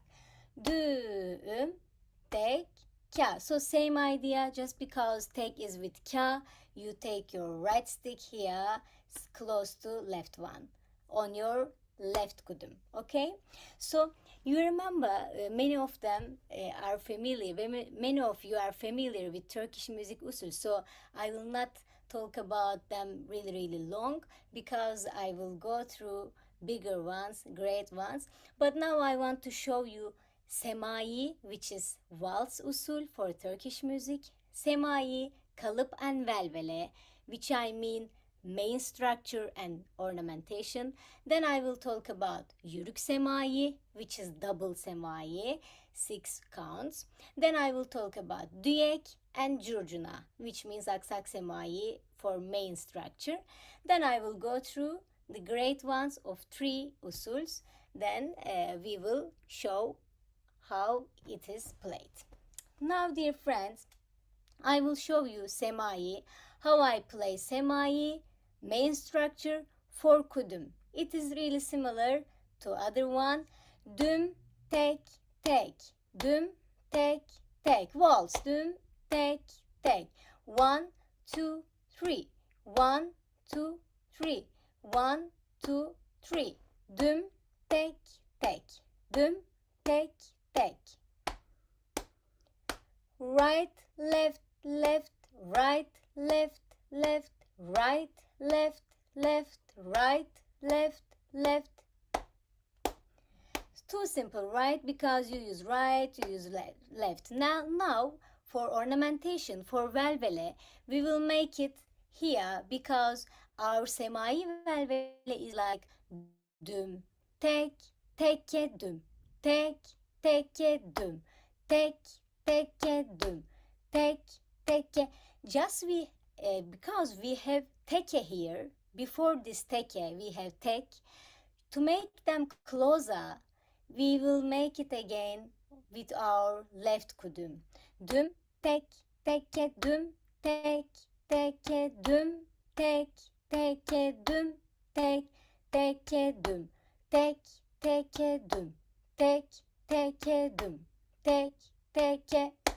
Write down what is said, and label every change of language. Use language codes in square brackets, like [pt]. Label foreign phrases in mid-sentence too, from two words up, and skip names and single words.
[en] Düm, tek, ka. So same idea, just because tek is with ka, you take your right stick here close to left one on your left kudum, okay? So you remember many of them are familiar, many of you are familiar with Turkish music usul, so I will not talk about them really long, because I will go through bigger ones, great ones. But now I want to show you semai, which is waltz usul for Turkish music, semai, kalıp and velvele, which I mean main structure and ornamentation. Then I will talk about yürük semai, which is double semai, 6 counts. Then I will talk about düek and curcuna, which means aksak semai for main structure. Then I will go through the great ones of 3 usuls. Then we will show how it is played. Now, dear friends, I will show you semai, how I play semai, main structure for kudum. It is really similar to other one. Dum, tek, tek, dum, tek, tek. Waltz, dum, tek, tek. 1 2 3. 1 2 3. 1 2 3. Dum, tek, tek. Dum, tek, tek. Right, left, left, right, left, left, right, left, left, right, left, left. It's too simple, right? Because you use right, you use left. Now for ornamentation, for velvele, we will make it here, because our semai velvele is like dum, tek, tekke, dum, tek, tekke, dum, tek, tekke, dum, tek, tekke. Just we because we have teke here, before this teke we have tek. To make them closer, we will make it again with our left kudum. Düm, tek, teke, düm, tek, teke, düm, tek, teke, düm, tek, teke, düm, tek, teke, düm, tek, teke, düm, tek, teke.